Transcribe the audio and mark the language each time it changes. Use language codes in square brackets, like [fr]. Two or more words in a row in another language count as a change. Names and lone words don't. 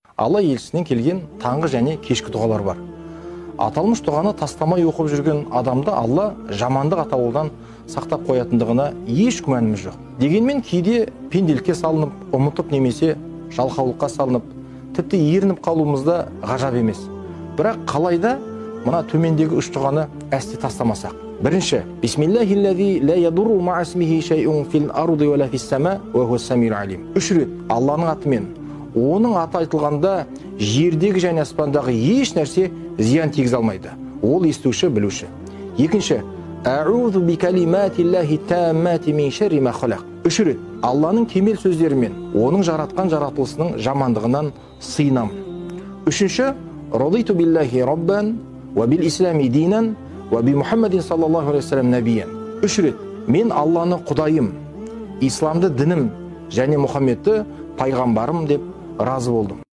[kk] Алла елшісінен келген таңғы және кешкі дұғалар бар. Аталмыш дұғаны тастамай оқып жүрген адамды Алла жамандық атаулыдан сақтап қоятындығына еш күмәніміз жоқ. Дегенмен кейде пенделікке салынып, ұмытып немесе жалқаулыққа салынып, тіпті ерініп қалуымызда ғажап емес. Бірақ қалайда мына төмендегі үш дұғаны әсте тастамасақ. [ar] Бірінші, بسم الله الذي لا يضر مع اسمه شيء في الأرض ولا في السماء وهو السميع العليم. [kk] Үш рет Алланың атымен, оның аты айтылғанда жердегі және аспандағы еш нәрсе зиян тигізе алмайды. Ол естуші, білуші. [ar] Екінші, أعوذ بكلمات الله التامات من شر ما خلق. [kk] Үш рет Алланың кемел сөздерімен, оның жаратқан жаратылысының жамандығынан сыйынамын. [ar] Үшінші, رضيت بالله ربا وبالإسلام دينا وبمحمد صلى الله عليه وسلم نبيا. [kk] Үш рет мен Алланы құдайым, исламды дінім және Мұхаммедті пайғамбарым деп разы болдым.